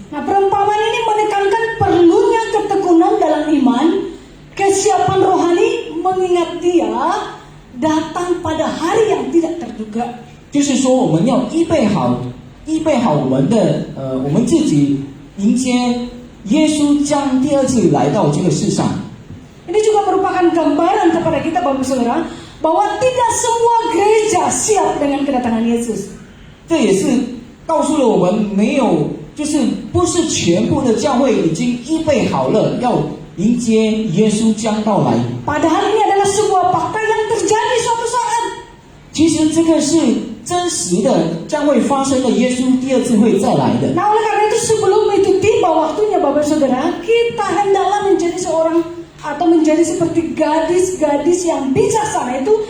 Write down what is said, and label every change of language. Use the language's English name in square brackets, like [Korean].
[Indonesian] Nah, perumpamaan ini menekankan perlunya ketekunan dalam iman, kesiapan rohani mengingat Dia datang pada hari yang tidak terduga. [Chinese] 就是说，我们要预备好我们的我们自己迎接耶稣将第二次来到这个世上。 [Indonesian] Ini juga merupakan gambaran kepada kita, Bapak Saudara, bahwa tidak semua gereja siap dengan kedatangan Yesus. [Chinese] 这也是告诉了我们，没有，就是不是全部的教会已经预备好了，要迎接耶稣将到来。 [Indonesian] Padahal ini adalah sebuah fakta yang terjadi suatu saat. [Chinese] 其实这个是真实的，将会发生的，耶稣第二次会再来的。 [Indonesian] Nah, oleh karena itu sebelum itu tiba waktunya, Bapak Saudara, kita hendaklah menjadi seorang atau menjadi seperti gadis-gadis yang bijaksana itu.